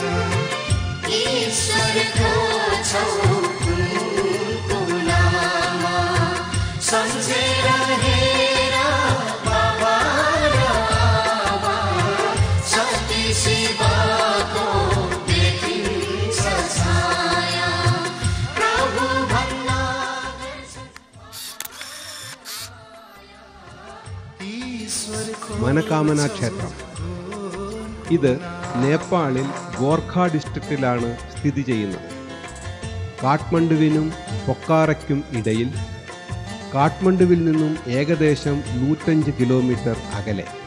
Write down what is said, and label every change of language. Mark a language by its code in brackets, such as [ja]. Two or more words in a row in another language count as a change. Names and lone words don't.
[ne] ईश्वर खोज्छौ उनको नाम सम्झेर हेर बाबा र आमा शक्ति शिवको देखिन्छ छाया प्रभु भन्ना ईश्वरको [ml] മനകാമന ക്ഷേത്രം. ഇത് നേപ്പാളിൽ ഗോർഖ ഡിസ്ട്രിക്റ്റിലാണ് സ്ഥിതി ചെയ്യുന്നത്. കാഠ്മണ്ഡുവിനും പൊക്കാറയ്ക്കും ഇടയിൽ, കാഠ്മണ്ഡുവിൽ നിന്നും ഏകദേശം 105 കിലോമീറ്റർ അകലെ.